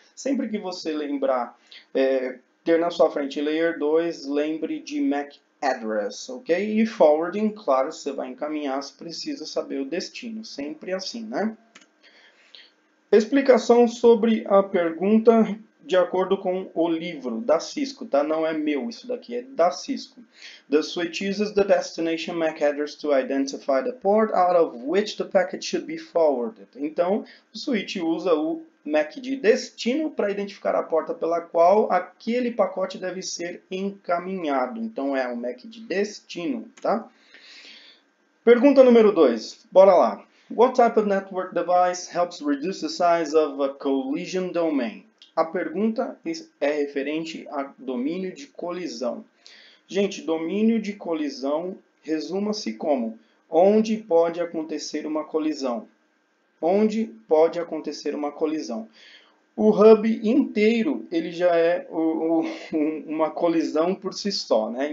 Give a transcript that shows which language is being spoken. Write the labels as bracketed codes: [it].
[pt] Sempre que você lembrar, ter na sua frente Layer 2, lembre de MAC Address, ok? E Forwarding, claro, você vai encaminhar, você precisa saber o destino. Sempre assim, né? Explicação sobre a pergunta de acordo com o livro da Cisco, tá? Não é meu isso daqui, é da Cisco. [en] The switch uses the destination MAC address to identify the port out of which the packet should be forwarded. [pt] Então, o switch usa o MAC de destino para identificar a porta pela qual aquele pacote deve ser encaminhado. Então, é o MAC de destino, tá? Pergunta número 2. Bora lá. [en] What type of network device helps reduce the size of a collision domain? [pt] A pergunta é referente a domínio de colisão. Gente, domínio de colisão resuma-se como onde pode acontecer uma colisão. Onde pode acontecer uma colisão. O hub inteiro ele já é uma colisão por si só, né?